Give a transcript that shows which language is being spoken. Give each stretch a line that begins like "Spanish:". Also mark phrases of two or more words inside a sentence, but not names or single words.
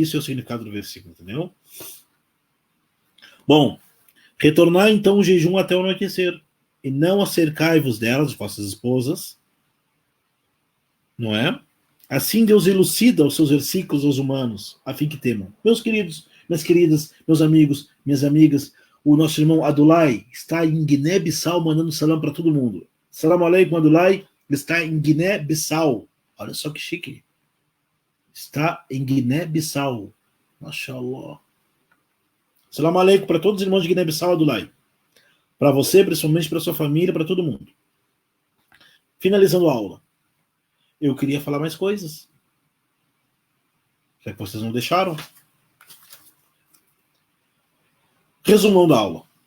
Portuguese: Isso é o significado do versículo, entendeu? Bom, retornar então o jejum até o anoitecer, e não acercai-vos delas, vossas esposas, não é? Assim Deus elucida os seus versículos aos humanos, a fim que temam. Meus queridos, minhas queridas, meus amigos, minhas amigas, o nosso irmão Adulai está em Guiné-Bissau mandando salam para todo mundo.
Arabic: سلام عليكم, Adulai.
Portuguese: Ele está em Guiné-Bissau. Olha só que chique. Está em Guiné-Bissau. Mashallah.
Arabic: سلام عليكم
Portuguese: para todos os irmãos de Guiné-Bissau, Adulai. Para você, principalmente para sua família, para todo mundo. Finalizando a aula. Eu queria falar mais coisas. Já que vocês não deixaram. Resumo da aula.